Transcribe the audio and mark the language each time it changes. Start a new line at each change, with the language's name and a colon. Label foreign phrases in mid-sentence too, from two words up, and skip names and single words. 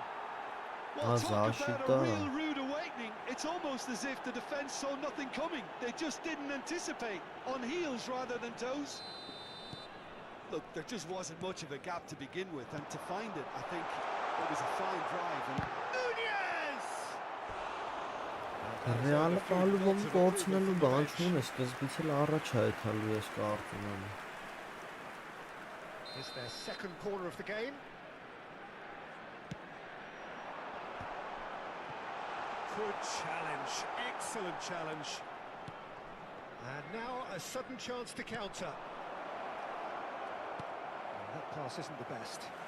English: Well, talk about a real rude awakening. It's almost as if the defence saw nothing coming. They just didn't anticipate. On heels rather than toes. Look, there just wasn't much of a gap to begin with, and to find it, I think it was a fine drive. And Nunez!
Armenian: Ռեալը պալուվում կորցնելու բան չունի, սկզբից էլ առաջ է եթալու ես կարծում եմ։
English: It's their second corner of the game. Good challenge, excellent challenge. And now a sudden chance to counter. And that pass isn't the best.